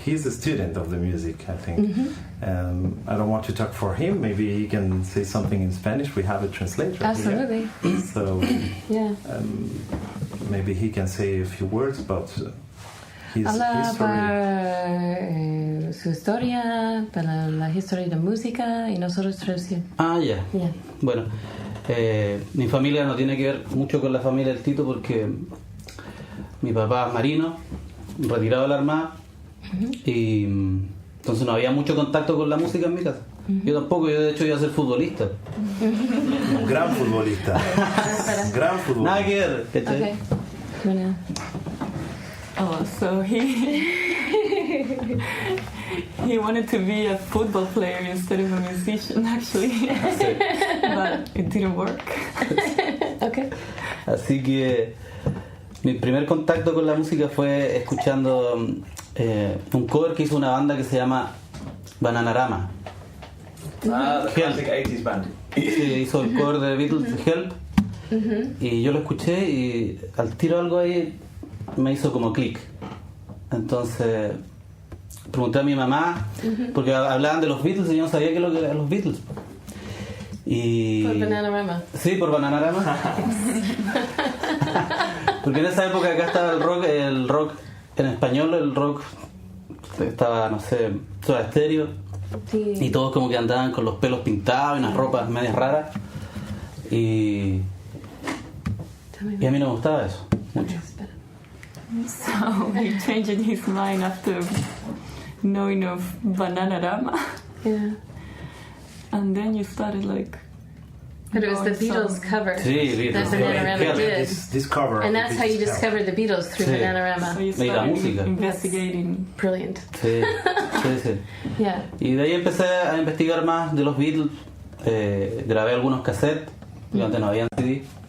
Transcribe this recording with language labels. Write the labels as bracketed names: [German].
[English] He's a student of the music, I think. I don't want to talk for him. Maybe he can say something in Spanish. We have a translator. Absolutely. Here. So yeah. Maybe he can say a few words about his history. [Spanish] Para su historia, para la historia de música, y nosotros traducimos. Ah, ya. Yeah. Bueno, mi familia no tiene que ver mucho con la familia del Tito porque mi papá es marino, retirado de la Armada, y entonces no había mucho contacto con la música en mi casa. Yo tampoco, yo de hecho iba a ser futbolista. Gran futbolista. Gran futbolista. Nada que ver. Okay. [English] So he wanted to be a football player instead of a musician, actually. But it didn't work. Okay. [Spanish] Así que mi primer contacto con la música fue escuchando un cover que hizo una banda que se llama Bananarama. [English] The classic 80s band. [Spanish] Sí, hizo el cover de Beatles, Help. Y yo lo escuché y al tiro algo ahí me hizo como clic. Entonces pregunté a mi mamá, porque hablaban de los Beatles y yo no sabía qué es lo que eran los Beatles. Y por Bananarama. Sí, por Bananarama. Porque en esa época acá estaba el rock en español, el rock estaba, no sé, Soda Stereo. Sí. Y todos como que andaban con los pelos pintados y unas ropas medias raras. Y a mí no me gustaba eso mucho. [English] So he changed his mind after knowing of Bananarama. Yeah. And then you started like... But it was the Beatles cover. [Spanish] Sí, [English] that Bananarama did. This cover. And that's how you discovered the Beatles, through Bananarama. So you started investigating. Brilliant. [Spanish] Sí. [English] Yeah. [Spanish] Y de ahí empecé a investigar más de los Beatles. Grabé algunos cassettes, porque antes no habían CD.